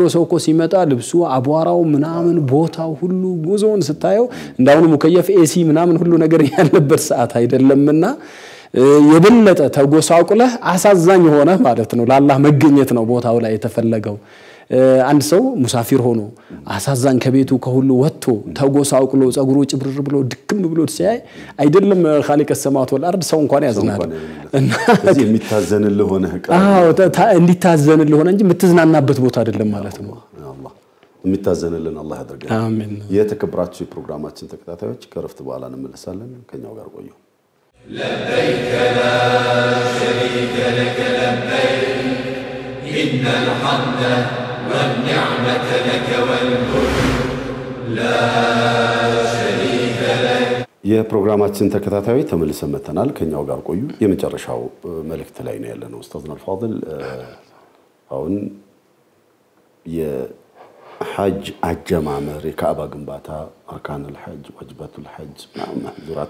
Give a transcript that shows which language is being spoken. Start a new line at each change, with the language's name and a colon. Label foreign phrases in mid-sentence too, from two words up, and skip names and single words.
Amharic: ሰው እኮ ሲመጣ ልብሱ አቧራው ምናምን ቦታው ሁሉ ጉዞውን ስታየው እንዳውኑ ሙከየፍ ኤሲ ምናምን ሁሉ ነገር ያለበት ሰዓት አይደለምና የበለጠ ተጎሳቁለህ አሳዛኝ ሆነ ማለት ነው ለአላህ መገኘት ነው ቦታው ላይ የተፈለገው አንድ ሰው ሙሳፊር ሆኖ አሳዛኝ ከቤቱ ከሁሉ ወጥቶ ተጎሳቁሎ ጸጉሩ ጭብርር ብሎ ድክም ብሎ ሲያይ አይደለም
Arabic: خالق السماوات والارض
Amharic: ሰው እንኳን ያዝናል እና እዚህ የሚታዘንልህ ሆነ እንዲታዘንልህ ሆነ እንጂ የምትዝናናበት ቦታ አይደለም ማለት ነው አላህ የሚታዘንልን አላህ ያድርገን አሜን የተከበራችሁ ፕሮግራማችን ተከታታዮች ከረፍት በኋላ እንመለሳለን ከኛው ጋር ቆዩ
Arabic: لبيك لا شريك لك لبيك إن الحمد والنعمة لك والملك لا شريك لك
Amharic: የፕሮግራማችን ተከታታዮች ተመልሰን መተናል ከኛው ጋር ቆዩ የመጨረሻው መልእክት ላይ ነው ያለነው ኡስታዝና አልፋضل አሁን የሐጅ አጀማመር የካዕባ ግንባታ
Arabic: أركان الحج واجبات الحج
Amharic: ማህዙራት